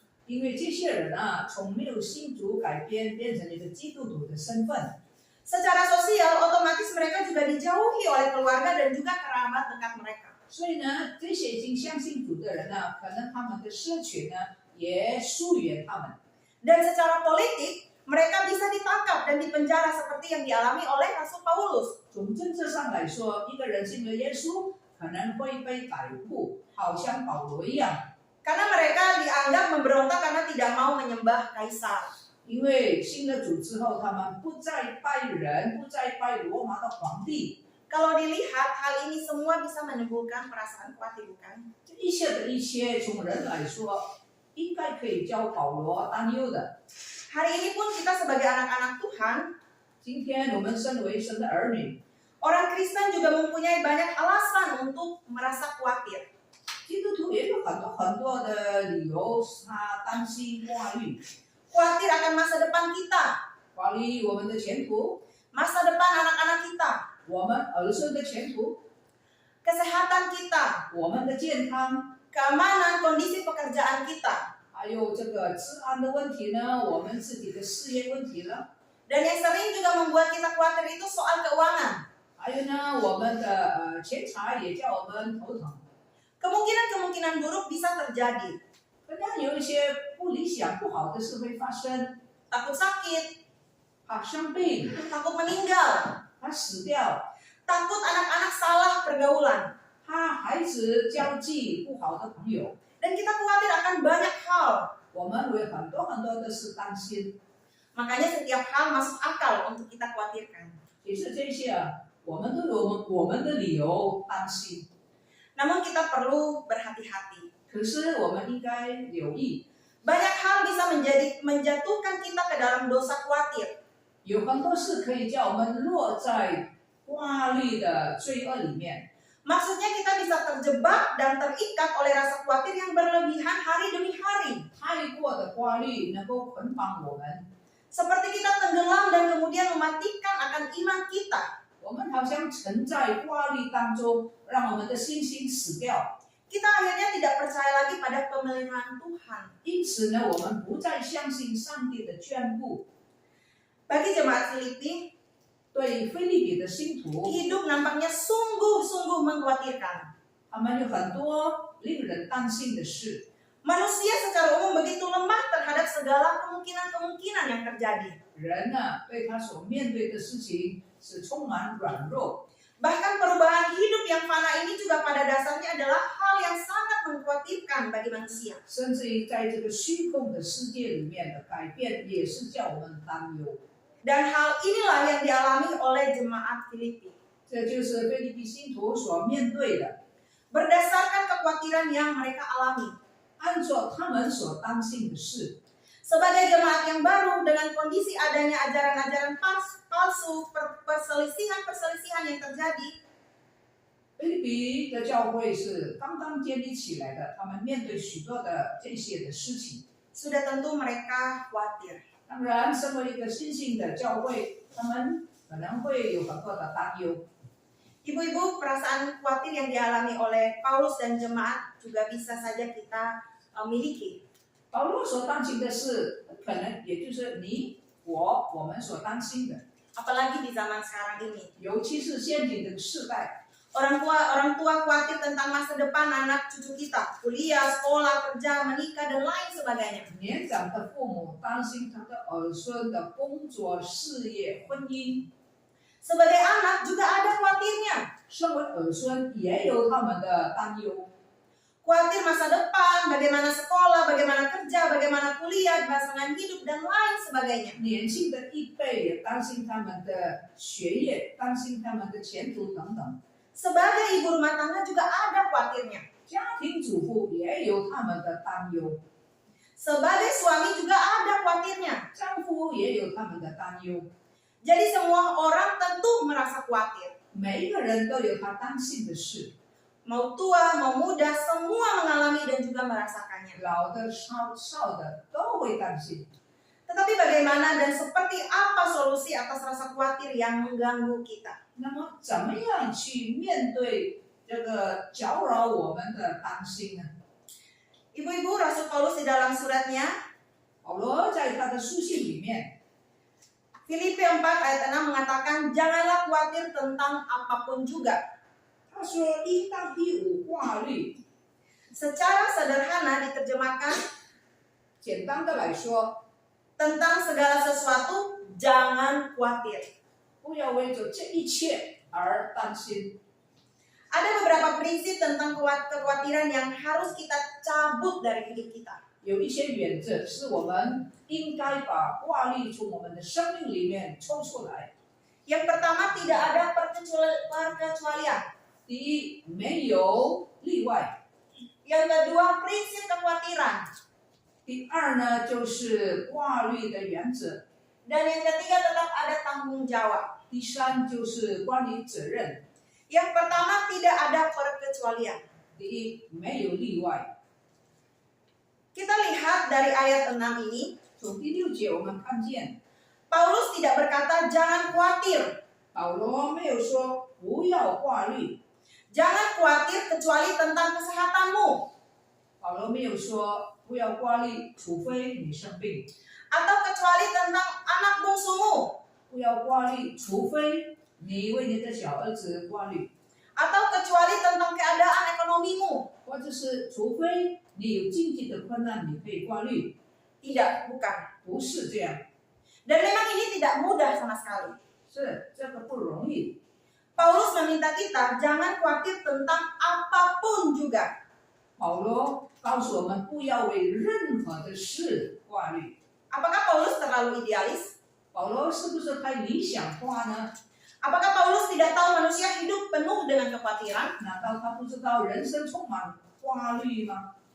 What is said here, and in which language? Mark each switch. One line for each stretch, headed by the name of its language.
Chinese: 因为这些人啊，从没有信主改变，变成一个基督徒的身份。
Indonesian: Secara sosial, otomatis mereka juga dijauhi oleh keluarga dan juga kerabat dekat mereka.
Chinese: 所以呢，这些已经相信主的人呢，可能他们的社群呢也疏远他们。
Indonesian: Dan secara politik, mereka bisa ditangkap dan dipenjara seperti yang dialami oleh Rasul Paulus.
Chinese: 从政治上来说，一个人信了耶稣，可能会被逮捕，好像保罗一样。
Indonesian: Karena mereka dianggap memberontak karena tidak mau menyembah kaisar.
Chinese: 因为信了主之后，他们不再拜人，不再拜罗马的皇帝。
Indonesian: Kalau dilihat, hal ini semua bisa menimbulkan perasaan khawatir, bukan?
Chinese: 这一切的一切，从人来说，应该可以叫保罗担忧的。
Indonesian: Hari ini pun kita sebagai anak-anak Tuhan,
Chinese: 今天我们身为神的儿女，
Indonesian: orang Kristen juga mempunyai banyak alasan untuk merasa khawatir.
Chinese: 基督徒也有很多的理由，他担心挂虑，
Indonesian: Khawatir akan masa depan kita,
Chinese: 挂虑我们的前途，
Indonesian: masa depan anak-anak kita,
Chinese: 我们儿孙的前途，
Indonesian: kesehatan kita,
Chinese: 我们的健康，
Indonesian: keamanan kondisi pekerjaan kita.
Chinese: 还有这个治安的问题呢，我们自己的事业问题呢，
Indonesian: Dan yang sering juga membuat kita khawatir itu soal keuangan.
Chinese: 还有呢，我们的钱财也叫我们头疼。
Indonesian: Kemungkinan-kemungkinan buruk bisa terjadi.
Chinese: 可能有一些不理想、不好的事会发生。
Indonesian: takut sakit,
Chinese: 怕生病，
Indonesian: takut meninggal,
Chinese: 怕死掉，
Indonesian: takut anak-anak salah pergaulan.
Chinese: 怕孩子交际不好的朋友，
Indonesian: Dan kita khawatir akan banyak hal.
Chinese: 我们为很多的事担心。
Indonesian: Makanya setiap hal masuk akal untuk kita khawatirkan.
Chinese: 其实这些我们都有我们的理由担心，
Indonesian: Namun kita perlu berhati-hati.
Chinese: 可是我们应该留意，
Indonesian: Banyak hal bisa menjatuhkan kita ke dalam dosa khawatir.
Chinese: 有很多事可以叫我们落在挂虑的罪恶里面。
Indonesian: Maksudnya kita bisa terjebak dan terikat oleh rasa khawatir yang berlebihan hari demi hari.
Chinese: 太过的挂虑能够捆绑我们，
Indonesian: Seperti kita tenggelam dan kemudian mematikan akan iman kita.
Chinese: 我们好像沉在挂虑当中，让我们的信心死掉。
Indonesian: Kita akhirnya tidak percaya lagi pada pemeliharaan Tuhan.
Chinese: 因此呢，我们不再相信上帝的眷顾。
Indonesian: Bagi jemaat Filipi,
Chinese: 对菲利比的信徒，
Indonesian: hidup nampaknya sungguh-sungguh mengkhawatirkan.
Chinese: 他们有很多令人担心的事。
Indonesian: Manusia secara umum begitu lemah terhadap segala kemungkinan-kemungkinan yang terjadi.
Chinese: 人呢，对他所面对的事情是充满软弱。
Indonesian: Bahkan perubahan hidup yang fana ini juga pada dasarnya adalah hal yang sangat mengkhawatirkan bagi manusia.
Chinese: 甚至于在这个虚空的世界里面的改变，也是叫我们担忧。
Indonesian: Dan hal inilah yang dialami oleh jemaat Filipi.
Chinese: 这就是菲利比信徒所面对的，
Indonesian: Berdasarkan kekhawatiran yang mereka alami.
Chinese: 按照他们所担心的事。
Indonesian: Sebagai jemaat yang baru dengan kondisi adanya ajaran-ajaran palsu, perselisihan-perselisihan yang terjadi,
Chinese: 菲利比的教会是刚刚建立起来的，他们面对许多的这些的事情。
Indonesian: sudah tentu mereka khawatir.
Chinese: 当然，身为一个新兴的教会，他们可能会有很多的担忧。
Indonesian: Ibu-ibu, perasaan khawatir yang dialami oleh Paulus dan jemaat juga bisa saja kita miliki.
Chinese: 保罗所担心的事，可能也就是你我们所担心的，
Indonesian: Apalagi di zaman sekarang ini.
Chinese: 尤其是现今这个世代，
Indonesian: Orang tua khawatir tentang masa depan anak cucu kita, kuliah, sekolah, kerja, menikah, dan lain sebagainya.
Chinese: 年长的父母担心他的儿孙的工作、事业、婚姻。
Indonesian: Sebagai anak juga ada khawatirnya.
Chinese: 身为儿孙也有他们的担忧，
Indonesian: Khawatir masa depan, bagaimana sekolah, bagaimana kerja, bagaimana kuliah, pasangan hidup, dan lain sebagainya.
Chinese: 年轻的一辈也担心他们的学业，担心他们的前途等等。
Indonesian: Sebagai ibu rumah tangga juga ada khawatirnya.
Chinese: 家庭主妇也有他们的担忧，
Indonesian: Sebagai suami juga ada khawatirnya.
Chinese: 丈夫也有他们的担忧。
Indonesian: Jadi semua orang tentu merasa khawatir.
Chinese: 每一个人都有他担心的事，
Indonesian: Mau tua, mau muda, semua mengalami dan juga merasakannya.
Chinese: 老的、少的都会担心。
Indonesian: Tetapi bagaimana dan seperti apa solusi atas rasa khawatir yang mengganggu kita?
Chinese: 那么，怎么样去面对这个搅扰我们的担心呢？
Indonesian: Ibu-ibu, Rasul Paulus di dalam suratnya,
Chinese: 保罗在他的书信里面，
Indonesian: Filipi 4 ayat 6 mengatakan, janganlah khawatir tentang apapun juga.
Chinese: 他说：“应当一无挂虑。
Indonesian: Secara sederhana diterjemahkan,
Chinese: 简单的来说，
Indonesian: tentang segala sesuatu, jangan khawatir.
Chinese: 不要为着这一切而担心。
Indonesian: Ada beberapa prinsip tentang kekhawatiran yang harus kita cabut dari hidup kita.
Chinese: 有一些原则是我们应该把挂虑从我们的生命里面抽出来。
Indonesian: Yang pertama, tidak ada perkecualian.
Chinese: 第一，没有例外；
Indonesian: Yang kedua, prinsip kekhawatiran.
Chinese: 第二呢，就是挂虑的原则；
Indonesian: Dan yang ketiga, tetap ada tanggung jawab.
Chinese: 第三就是关于责任。
Indonesian: Yang pertama, tidak ada perkecualian.
Chinese: 第一，没有例外。
Indonesian: Kita lihat dari ayat 6 ini,
Chinese: 从第6节我们看见，
Indonesian: Paulus tidak berkata jangan khawatir.
Chinese: 保罗没有说不要挂虑，
Indonesian: Jangan khawatir kecuali tentang kesehatanmu.
Chinese: 保罗没有说不要挂虑，除非你生病；
Indonesian: Atau kecuali tentang anak bungsumu.
Chinese: 不要挂虑，除非你为你的小儿子挂虑，
Indonesian: Atau kecuali tentang keadaan ekonomimu.
Chinese: 或者是除非你有经济的困难，你可以挂虑。
Indonesian: Tidak, bukan.
Chinese: 不是这样，
Indonesian: Dan memang ini tidak mudah sama sekali.
Chinese: 是这个不容易。
Indonesian: Paulus meminta kita jangan khawatir tentang apapun juga.
Chinese: 保罗告诉我们，不要为任何的事挂虑。
Indonesian: Apakah Paulus terlalu idealis?
Chinese: 保罗是不是太理想化呢？
Indonesian: Apakah Paulus tidak tahu manusia hidup penuh dengan kekhawatiran?
Chinese: 难道他不知道人生充满挂虑吗？